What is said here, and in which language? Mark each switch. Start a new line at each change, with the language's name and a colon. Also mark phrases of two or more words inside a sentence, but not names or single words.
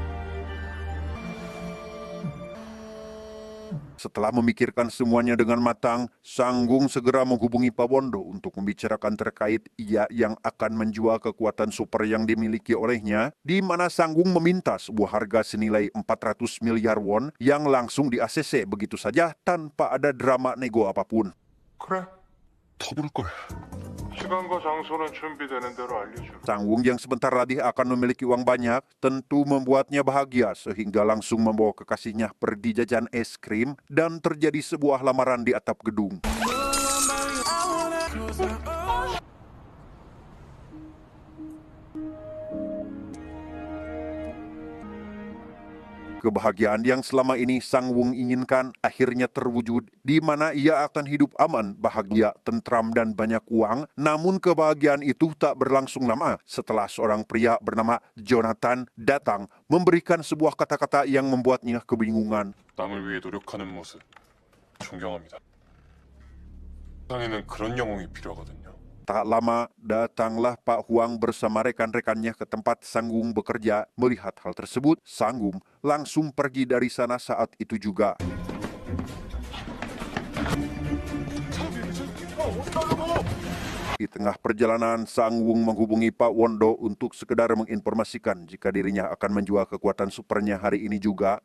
Indonesian: Setelah memikirkan semuanya dengan matang, Sangwung segera menghubungi Pak Wondo untuk membicarakan terkait ia yang akan menjual kekuatan super yang dimiliki olehnya, di mana Sangwung meminta sebuah harga senilai 400 miliar won yang langsung di-ACC begitu saja tanpa ada drama nego apapun.
Korean: 그래, 더 부를 걸. 시간과 장소는 준비되는 대로 알려줘.
Indonesian: Sangwung yang sebentar lagi akan memiliki uang banyak tentu membuatnya bahagia sehingga langsung membawa kekasihnya pergi jajan es krim dan terjadi sebuah lamaran di atap gedung. Kebahagiaan yang selama ini Sangwung inginkan akhirnya terwujud, di mana ia akan hidup aman, bahagia, tentram, dan banyak uang. Namun kebahagiaan itu tak berlangsung lama setelah seorang pria bernama Jonathan datang memberikan sebuah kata-kata yang membuatnya kebingungan.
Korean: 남을 위해 노력하는 모습 존경합니다. 세상에는 그런 영웅이 필요하거든요.
Indonesian: Tak lama, datanglah Pak Huang bersama rekan-rekannya ke tempat Sangwung bekerja. Melihat hal tersebut, Sangwung langsung pergi dari sana saat itu juga. Di tengah perjalanan, Sangwung menghubungi Pak Wondo untuk sekedar menginformasikan jika dirinya akan menjual kekuatan supernya hari ini juga.